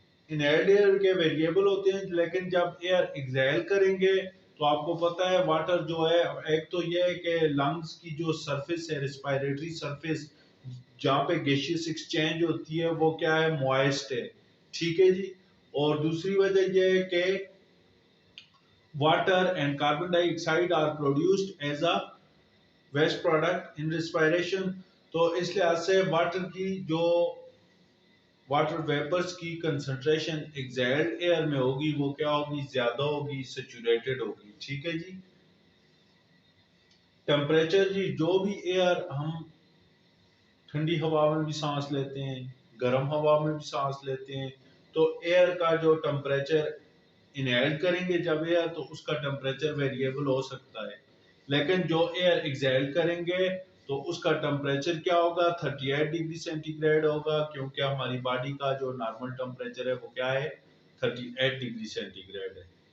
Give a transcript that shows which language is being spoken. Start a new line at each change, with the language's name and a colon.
Hindi: Inhaled air के variable होते हैं, लेकिन जब एयर एक्सहेल करेंगे तो आपको पता है वाटर जो है, एक तो ये है कि लंग्स की जो सरफेस है, रेस्पिरेटरी सरफेस जहाँ पे गैसियस एक्सचेंज होती है वो क्या है, मॉइस्ट है, ठीक है जी। और दूसरी वजह ये है कि
English: water and carbon dioxide are produced as a waste product in respiration।
Hindi: तो इस लिहाज से वाटर की जो वाटर वेपर्स की कंसंट्रेशन एक्सहेल्ड एयर में होगी वो क्या होगी, ज्यादा होगी, सैचुरेटेड होगी, ठीक है जी। टेम्परेचर जी, जो भी एयर हम ठंडी हवा में भी सांस लेते हैं, गर्म हवा में भी सांस लेते हैं, तो एयर का जो टेम्परेचर इनहेल करेंगे जब एयर, तो उसका टेम्परेचर वेरिएबल हो सकता है, लेकिन जो एयर एक्सहेल करेंगे तो उसका टेम्परेचर क्या होगा, 38 डिग्री सेंटीग्रेड होगा, क्योंकि हमारी बॉडी का जो नॉर्मल टेम्परेचर है वो क्या है, 38 डिग्री सेंटीग्रेड है।